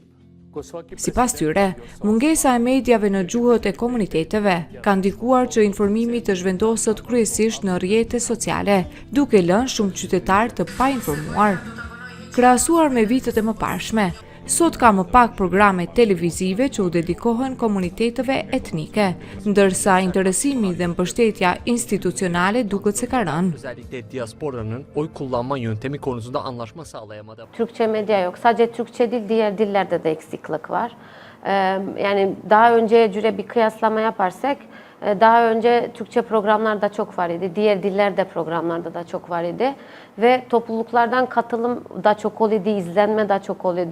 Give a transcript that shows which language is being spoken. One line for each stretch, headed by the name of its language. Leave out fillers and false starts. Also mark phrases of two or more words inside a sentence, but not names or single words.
Albanian: Sipas tyre, mungesa e mediave në gjuhët e komuniteteve ka ndikuar që informimi të zhvendoset kryesisht në rrjete sociale, duke lënë shumë qytetar të painformuar. Krahasuar me vitet e mëparshme, sot ka më pak programe televizive që u dedikohen komuniteteve etnike, ndërsa interesimi dhe mbështetja institucionale duket se ka rënë.
Turkish: Özellikle diasporanın oy kullanma yöntemi konusunda anlaşma sağlayamadı. Türkçe medya yok. Sadece Türkçe değil, diğer dillerde de eksiklik var. Yani daha önceye göre bir kıyaslama yaparsak, daha önce Türkçe programlarda çok var idi, diğer dillerde programlarda da çok var idi ve topluluklardan katılım da çok oldu, izlenme da çok oldu.